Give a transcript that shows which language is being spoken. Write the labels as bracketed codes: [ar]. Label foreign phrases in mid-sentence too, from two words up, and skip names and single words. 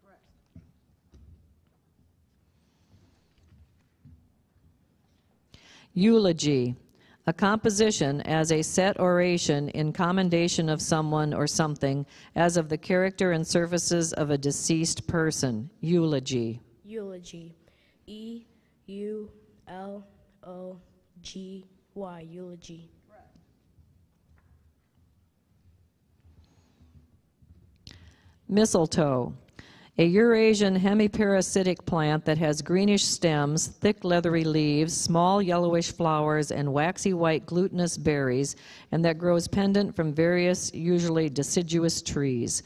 [en] Eulogy. A composition as a set oration in commendation of someone or something, as of the character and services of a deceased person. Eulogy. Eulogy. E-U-L-O-G-Y. Eulogy. Mistletoe. A Eurasian hemiparasitic plant that has greenish stems, thick leathery leaves, small yellowish flowers, and waxy white glutinous berries, and that grows pendant from various, usually deciduous trees.